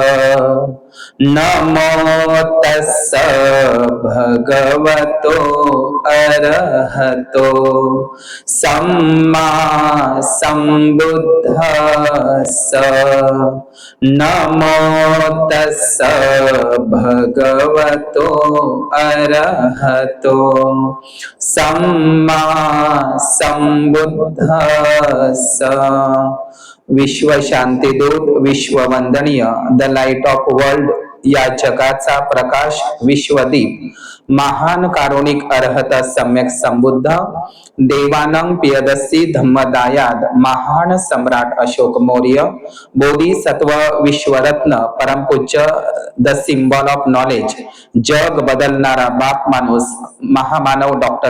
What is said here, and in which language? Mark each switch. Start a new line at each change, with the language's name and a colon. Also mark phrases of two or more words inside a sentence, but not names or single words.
Pali: नमो तस्स भगवतो अरहतो सम्मा सम्बुद्धस्स। नमो तस्स भगवतो अरहतो सम्मा सम्बुद्धस्स।
Marathi: विश्व शांतिदूत, विश्व वंदनीय,
English: the light of world,
Marathi: या जगाचा प्रकाश, विश्वदीप, महान कारुणिक अरहत सम्यक संबुद्ध, देवानंग पियदस्सी धम्मदायाद, महान सम्राट अशोक मौर्य, बोधिसत्व विश्वरत्न, परमपूज्य,
English: the symbol of knowledge,
Marathi: जग बदलणारा बाप माणूस, महामानव डॉक्टर